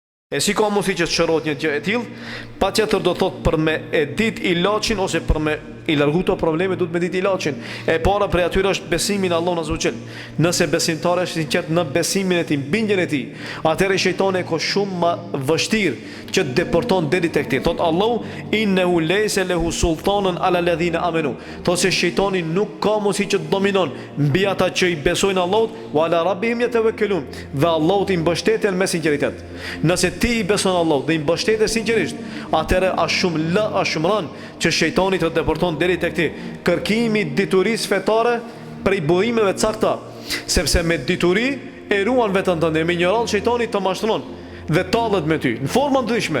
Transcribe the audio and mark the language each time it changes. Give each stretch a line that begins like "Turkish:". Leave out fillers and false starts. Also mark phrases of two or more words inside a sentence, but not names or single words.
Albanian: E si ka mundësi që të shërohet një gjë e tillë, patjetër do thot për me e dit ilaçin ose për me i largu to probleme duhet me dit ilaçin. E para prej atyre është besimi në Allahun
Arabic: عز وجل.
Albanian: Nëse besimtari është i sinqert në besimin e tij, bindjen e tij, atëherë shejtani ka shumë më vështirë që të deporton deri tek ti. Thot Allahu
Arabic: إنه ليس له سلطان على الذين آمنوا.
Albanian: Thot se shejtani nuk ka mundësi që të dominon mbi ata që i besojnë Allahut,
Arabic: وعلى ربهم يتوكلون.
Albanian: Dhe Allahut i mbështeten me sinqeritet. Nëse ti i beson Allahut dhe i mbështetesh sinqerisht, atëherë është shumë rënd që shejtani të deporton deri tek ti. Kërkimi i diturisë fetare prej burimeve të cakta, sepse me dituri e ruan veten tënde, me ignorancë shejtani të mashtron dhe tallet me ty në forma ndryshme.